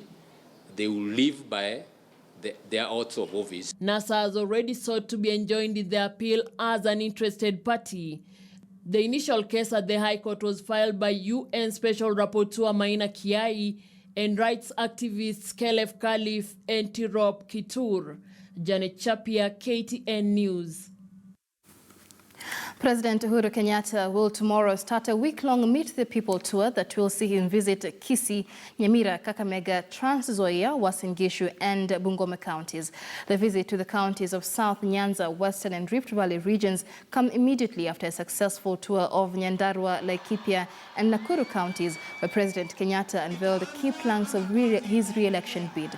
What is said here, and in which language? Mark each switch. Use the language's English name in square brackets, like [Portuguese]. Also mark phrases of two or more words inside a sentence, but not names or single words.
[English] They will live by their oaths of office. NASA has already sought to be enjoined in the appeal as an interested party. The initial case at the High Court was filed by UN Special Rapporteur Maina Kiai and rights activists Kelef Khalif and Tirop Kitur. Janet Chapia, KTN News. President Uhuru Kenyatta will tomorrow start a week-long Meet the People tour that will see him visit Kisii, Nyamira, Kakamega, Trans Nzoia, Uasin Gishu and Bungoma counties. The visit to the counties of South Nyanza, Western and Rift Valley regions come immediately after a successful tour of Nyandarua, Laikipia and Nakuru counties, where President Kenyatta unveiled the key planks of his re-election bid.